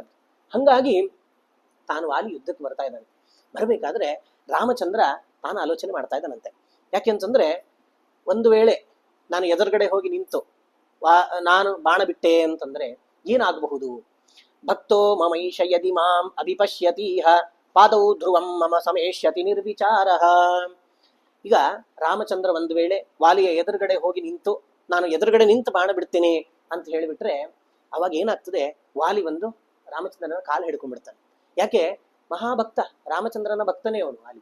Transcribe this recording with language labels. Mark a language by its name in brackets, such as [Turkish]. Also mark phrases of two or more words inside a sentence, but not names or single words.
[Kannada] ಹಂಗಾಗಿ ತಾನು ವಾಲಿ ಯುದ್ಧಕ್ಕೆ ಬರ್ತಾ ಇದ್ದಾನೆ. ಬರಬೇಕಾದ್ರೆ ರಾಮಚಂದ್ರ ತಾನು ಆಲೋಚನೆ ಮಾಡ್ತಾ ಇದ್ದಾನಂತೆ. ಯಾಕೆಂತಂದ್ರೆ, ಒಂದು ವೇಳೆ ನಾನು ಎದುರುಗಡೆ ಹೋಗಿ ನಿಂತು ನಾನು ಬಾಣ ಬಿಟ್ಟೆ ಅಂತಂದ್ರೆ ಏನಾಗಬಹುದು? [Sanskrit] ಭಕ್ತೋ ಮಮೈಷ ಯದಿ ಮಾಂ ಅಭಿಪಶ್ಯತೀಹ ಪಾದೌ ಧ್ರುವಂ ಮಮ ಸಮೇಷ್ಯತಿ ನಿರ್ವಿಚಾರ. [Kannada] ಈಗ ರಾಮಚಂದ್ರ ಒಂದು ವೇಳೆ ವಾಲಿಯ ಎದುರುಗಡೆ ಹೋಗಿ ನಿಂತು ನಾನು ಎದುರುಗಡೆ ನಿಂತು ಬಾಣ ಬಿಡ್ತೀನಿ ಅಂತ ಹೇಳಿಬಿಟ್ರೆ, ಅವಾಗ ಏನಾಗ್ತದೆ, ವಾಲಿ ರಾಮಚಂದ್ರನ ಕಾಲು ಹಿಡ್ಕೊಂಡ್ಬಿಡ್ತಾನೆ. ಯಾಕೆ, ಮಹಾಭಕ್ತ, ರಾಮಚಂದ್ರನ ಭಕ್ತನೇ ಅವನು ವಾಲಿ.